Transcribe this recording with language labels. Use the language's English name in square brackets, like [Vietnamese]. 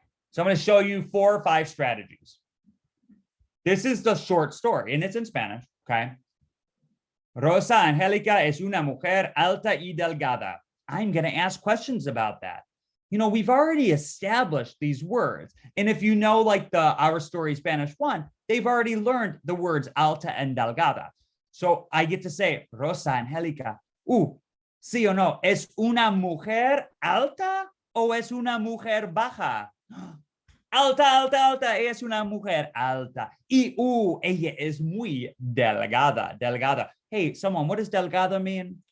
[English] So I'm going to show you 4 or 5 strategies. This is the short story and it's in Spanish. Okay. [Spanish] Rosa Angelica es una mujer alta y delgada. [English] I'm going to ask questions about that. We've already established these words. And if you know, like the Our Story Spanish 1, they've already learned the words alta and delgada. So I get to say, [Spanish] Rosa Angelica, sí o no, ¿es una mujer alta o es una mujer baja? Alta, ella es una mujer alta. Y ella es muy delgada. [English] Hey, someone, what does delgada mean?